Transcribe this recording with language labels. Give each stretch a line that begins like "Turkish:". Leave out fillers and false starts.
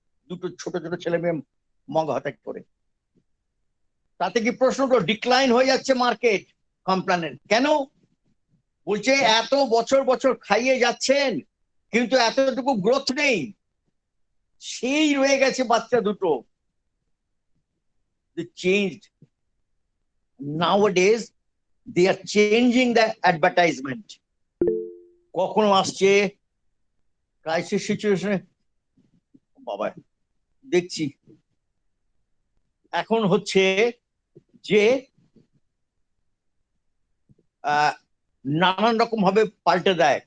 Bangla: দুটো ছোট ছোট ছেলে মেয়ে মগ হাতে করে। তাতে কি প্রশ্নটা ডিক্লাইন হয়ে যাচ্ছে মার্কেট কমপ্ল্যানের? কেন? বলছে এত বছর বছর খাইয়ে যাচ্ছেন কিন্তু এতটুকু গ্রোথ নেই, সেই রয়ে গেছে বাচ্চা দুটো।
English: They changed. Nowadays they are changing the advertisement.
Bangla: কখনো আসছে ক্রাইসিস সিচুয়েশনে, বাবা দেখছি এখন হচ্ছে যে নানান রকম ভাবে পাল্টে দেয়।